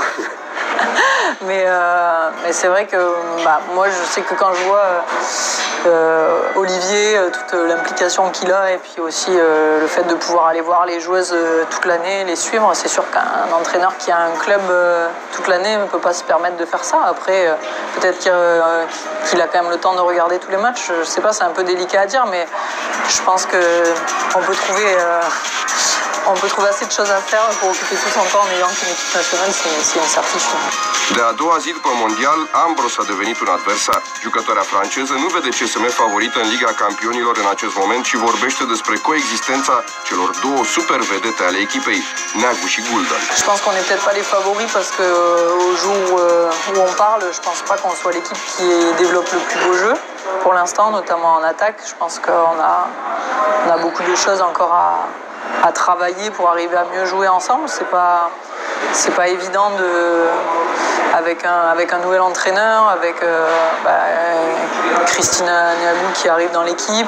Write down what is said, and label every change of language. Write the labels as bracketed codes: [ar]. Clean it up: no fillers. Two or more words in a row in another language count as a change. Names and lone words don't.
[fr] Mais c'est vrai que moi je sais que quand je vois Olivier, toute l'implication qu'il a et puis aussi le fait de pouvoir aller voir les joueuses toute l'année, les suivre, c'est sûr qu'un entraîneur qui a un club toute l'année ne peut pas se permettre de faire ça. Après peut-être qu'il a quand même le temps de regarder tous les matchs, je sais pas, c'est un peu délicat à dire, mais je pense qu'on peut trouver assez de choses à faire pour occuper tout son temps en ayant qu'une équipe nationale, c'est une certitude. [ro] De a doua zi după mondial, Ambros a devenit un adversar. Jucătoarea franceză nu vede CSM favorită în Liga Campionilor în acest moment și vorbește despre coexistența celor două super vedete ale echipei, Neagu și Gulden. [fr] Je pense qu'on n'est peut-être pas les favoris parce que au jour où on parle, je pense pas qu'on soit l'équipe qui développe le plus beau jeu pour l'instant, notamment en attaque. Je pense qu'on a beaucoup de choses encore à travailler pour arriver à mieux jouer ensemble. C'est pas évident avec un nouvel entraîneur, avec Christina Neagu qui arrive dans l'équipe.